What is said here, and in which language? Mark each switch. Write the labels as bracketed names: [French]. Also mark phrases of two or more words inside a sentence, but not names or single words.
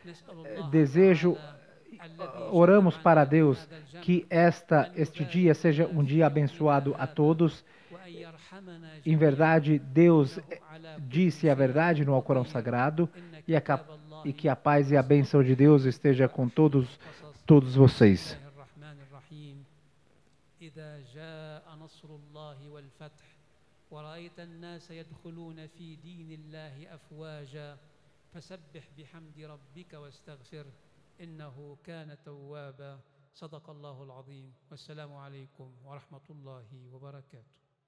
[Portuguese] Oramos para Deus que este dia seja um dia abençoado a todos. Em verdade, Deus disse a verdade no Alcorão Sagrado e que a paz e a bênção de Deus esteja com todos vocês. [Arabic] ورأيت الناس يدخلون في دين الله أفواجا فسبح بحمد ربك واستغفر إنه كان توابا. صدق الله العظيم. والسلام عليكم ورحمة الله وبركاته.